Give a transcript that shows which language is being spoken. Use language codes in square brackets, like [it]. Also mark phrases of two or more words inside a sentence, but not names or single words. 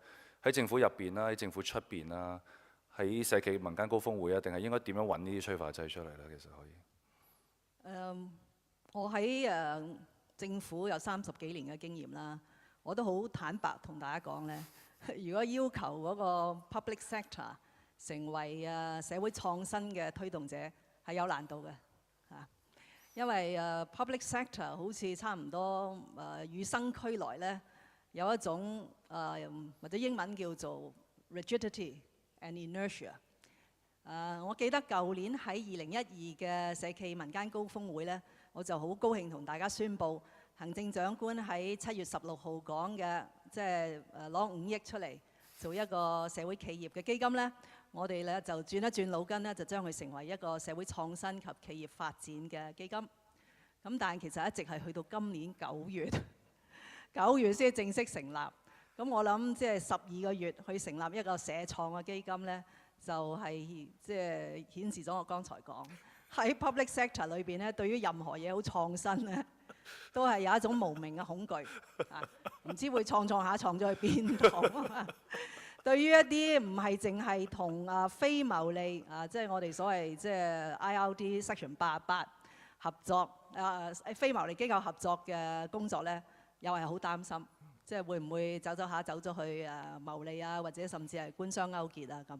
[yue] 喺政府入邊啦，喺政府出邊啦，喺社企民間高峰會啊，定係應該點樣揾呢啲催化劑出嚟咧？其實可以。我喺政府有30幾年嘅經驗啦，我都好坦白同大家講咧，如果要求嗰個 [en] public sector [yue] 成為社會創新嘅推動者係有難度嘅嚇，因為 [en] public sector [yue] 好似差唔多與生俱來咧，有一種或者英文叫做 [en] rigidity and inertia。 [yue] 我記得舊年喺2012嘅社企民間高峰會咧，我就好高興同大家宣布，行政長官喺7月16號講嘅，即係攞5億出嚟做一個社會企業嘅基金咧， 我哋咧就轉一轉腦筋咧，就將佢成為一個社會創新及企業發展嘅基金。咁但係其實一直係去到今年9月，9月先正式成立。咁我諗即係12個月去成立一個社創嘅基金咧，就係即係顯示咗我剛才講喺 [en] public sector [yue] 裏邊咧，對於任何嘢好創新咧，都係有一種無名嘅恐懼啊，唔知會創下創咗去邊度。對於一啲唔係淨係同非牟利即係我哋所謂即係 [en] IRD Section 88 [yue] 合作非牟利機構合作嘅工作咧，又係好擔心，即係會唔會走咗去牟利啊，或者甚至係官商勾結啊咁。